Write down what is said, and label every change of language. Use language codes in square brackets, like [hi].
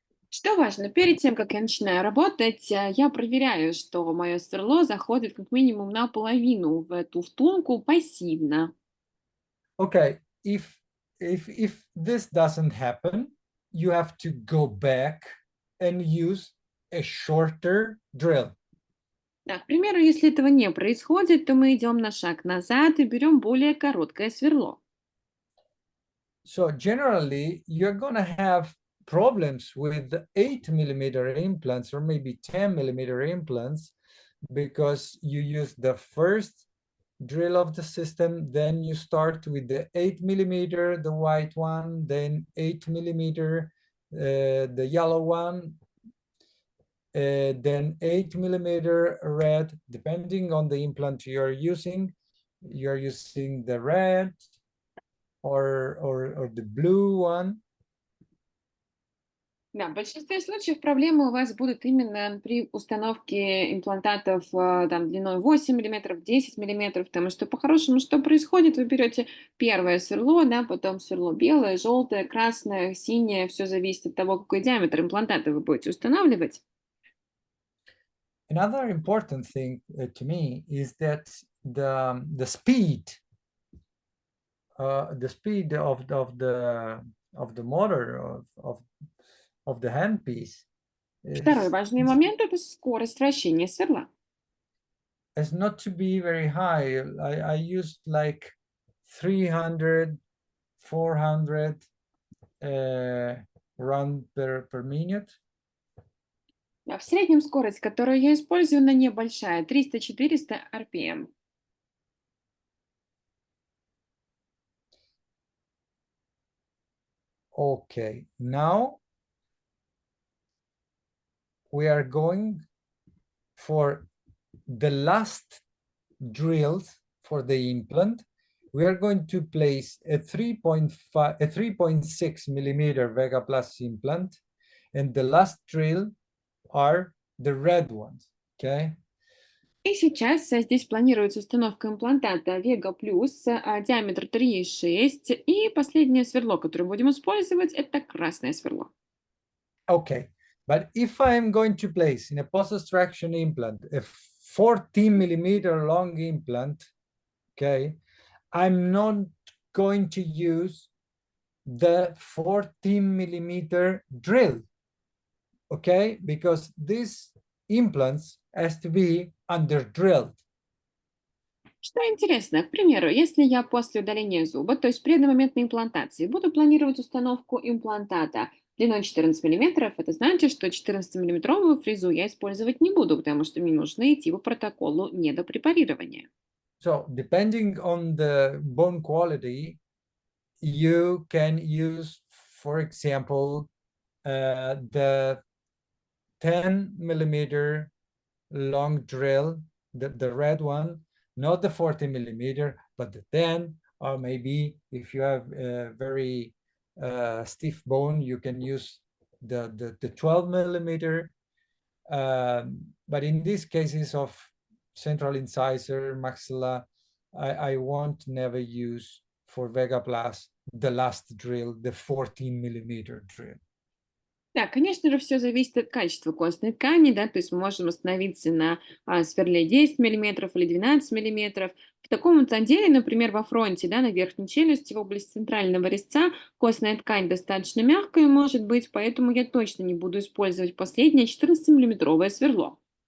[ru] Что важно, перед тем, как я начинаю работать, я проверяю, что мое сверло заходит как минимум наполовину в эту втулку пассивно. [en] Okay, if this doesn't happen, you have to go back and use a shorter drill. [ru] Да, к примеру, если этого не происходит, то мы идем на шаг назад и берем более короткое сверло. [en] So generally, you're gonna have problems with the 8 millimeter implants or maybe 10 millimeter implants because you use the first drill of the system, then you start with the 8 millimeter, the white one, then 8 millimeter, the yellow one, then 8 millimeter red, depending on the implant you're using the red or the blue one. [ru] Да, в большинстве случаев проблемы у вас будут именно при установке имплантатов там, длиной 8 миллиметров, 10 миллиметров, потому что по-хорошему что происходит? Вы берете первое сверло, да, потом сверло белое, желтое, красное, синее, все зависит от того, какой диаметр имплантата вы будете устанавливать. [en] Another important thing to me is that the speed of the motor of the handpiece [ru] Второй важный момент– это скорость вращения сверла. [en] is not to be very high. I used like 300, 400 run per minute. [ru] В среднем скорость, которую я использую, она небольшая, 300-400 RPM. [en] Okay, now we are going for the last drills for the implant, we are going to place a 3.6 millimeter VEGA Plus implant, and the last drill are the red ones, okay? [ru] И сейчас здесь планируется установка имплантата VEGA Plus, диаметр 3,6. И последнее сверло, которое будем использовать, это красное сверло. [en] Okay, but if I'm going to place in a post-extraction implant a 14 millimeter long implant, okay, I'm not going to use the 14 millimeter drill, okay, because these implants has to be under drilled. [ru] Что интересно, к примеру, если я после удаления зуба, то есть при одномоментной имплантации, буду планировать установку имплантата длиной 14 мм, это значит, что 14-миллиметровую фрезу я использовать не буду, потому что мне нужно идти по протоколу недопрепарирования. [en] So depending on the bone quality, you can use, for example, the 10 millimeter long drill, the red one, not the 40 millimeter, but the 10, or maybe if you have a very stiff bone, you can use the 12 millimeter. But in these cases of central incisor, maxilla, I won't never use for VEGA Plus the last drill, the 14 millimeter drill. [ru] Да, конечно же, все зависит от качества костной ткани, да, то есть мы можем остановиться на сверле 10 миллиметров или 12 миллиметров. В таком вот отделе, например, во фронте, да, на верхней челюсти, в области центрального резца, костная ткань достаточно мягкая может быть, поэтому я точно не буду использовать последнее 14-миллиметровое сверло.